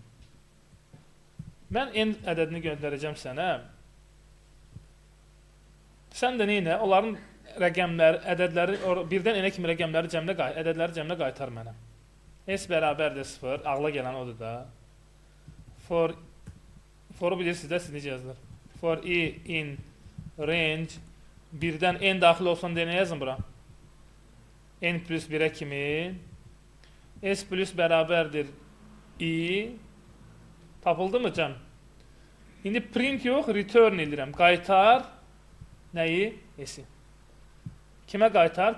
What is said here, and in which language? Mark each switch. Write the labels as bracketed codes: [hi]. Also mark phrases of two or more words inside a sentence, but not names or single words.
[az] Mən n ədədini göndərəcəm sənə. Sən də neynə? Onların rəqəmləri, ədədləri, birdən n kimi rəqəmləri ədədləri cəmlə qaytar mənə. S bərabərdir 0. Ağla gələn odur da. For-u bilirsiniz də, siz necə yazılır? [en] For i in range [az] birdən n daxil olsun deyə nə yazın bura? N plus 1'ə kimi S plus bərabərdir i tapıldı mı cəm? İndi print yox, return edirəm. Qaytar nəyi? S-i. Kimə qaytar?